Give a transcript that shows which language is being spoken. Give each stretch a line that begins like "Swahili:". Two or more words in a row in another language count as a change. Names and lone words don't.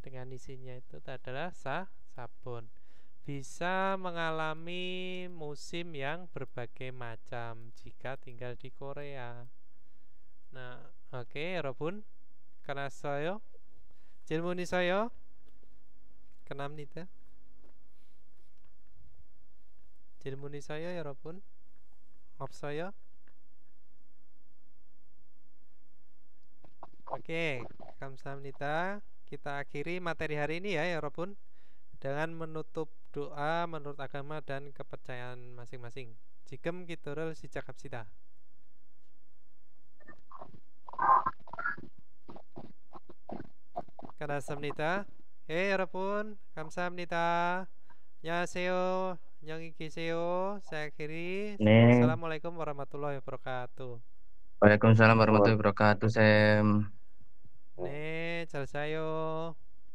Indonesian: Dengan isinya itu adalah sabun. Bisa mengalami musim yang berbagai macam jika tinggal di Korea. Nah, oke,
Korean: 여러분. 끝났어요? 질문 있어요? 끝납니다. 질문 있어요, 여러분? 없어요? Oke, 감사합니다.
Indonesian: Kita akhiri materi hari ini ya, 여러분, dengan menutup doa menurut agama dan kepercayaan masing-masing.
Korean: 지금 기도를 시작합시다. 끝났습니다. 여러분, 감사합니다. 안녕하세요. 안녕히 계세요.
Indonesian: Saya akhiri. Nih.
Arabic: السلام عليكم ورحمة الله وبركاته. وعليكم السلام ورحمة الله وبركاته, Sam.
Korean: 네, 잘 자요.